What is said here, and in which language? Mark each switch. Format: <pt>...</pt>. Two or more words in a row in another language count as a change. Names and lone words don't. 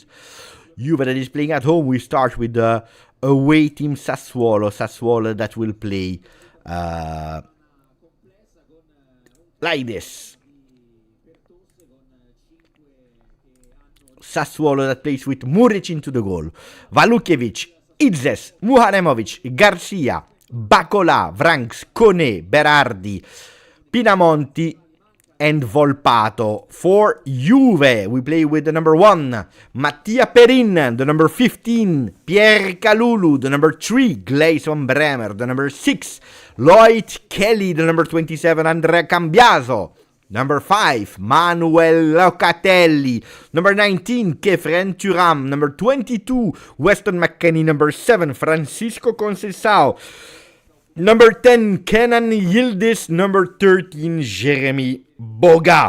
<en>Juve that is playing at home. We start with the away team Sassuolo that will play like this. Sassuolo that plays with Muric into the goal. Valukiewicz, Yildiz, Muharemovic, Garcia, Bacola, Vranks, Kone, Berardi, Pinamonti, and Volpato. For Juve, we play with the number 1, Mattia Perin, the number 15, Pierre Kalulu, the number 3, Gleison Bremer, the number 6, Lloyd Kelly, the number 27, Andrea Cambiaso, number 5, Manuel Locatelli, number 19, Kefren Turam, number 22, Weston McKennie, number 7, Francisco Conceição, number 10, Kenan Yildiz, number 13, Jeremy Boga.</en>